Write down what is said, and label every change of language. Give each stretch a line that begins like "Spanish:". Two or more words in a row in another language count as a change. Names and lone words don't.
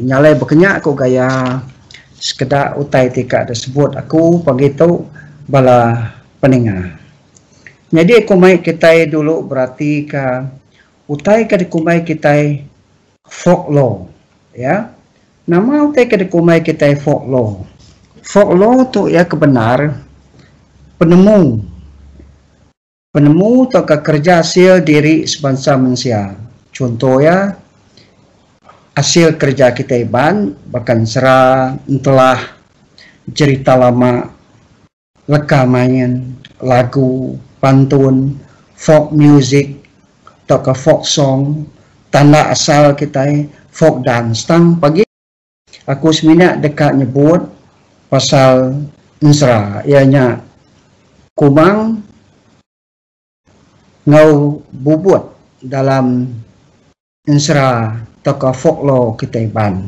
Iban: Nyalai berkenyak aku gaya sekedar utai tika tersebut aku pagi tu bala peninga. Jadi aku mai kita dulu berarti ke utai ke dikumai kita folklore ya. Nama utai ke dikumai kita folklore. Folklore tu ya kebenar penemu atau kerja hasil diri sebangsa manusia. Contoh ya, hasil kerja kita Iban, bahkan serah telah cerita lama, rekaman, lagu, pantun,
English: folk music,
Iban: atau ke
English: folk song,
Iban: tanda asal kita,
English: folk dance.
Iban: Tang pagi, aku seminyak dekat nyebut pasal nsra, ianya kumang ngau bubut dalam nsra toka folklore kita Iban.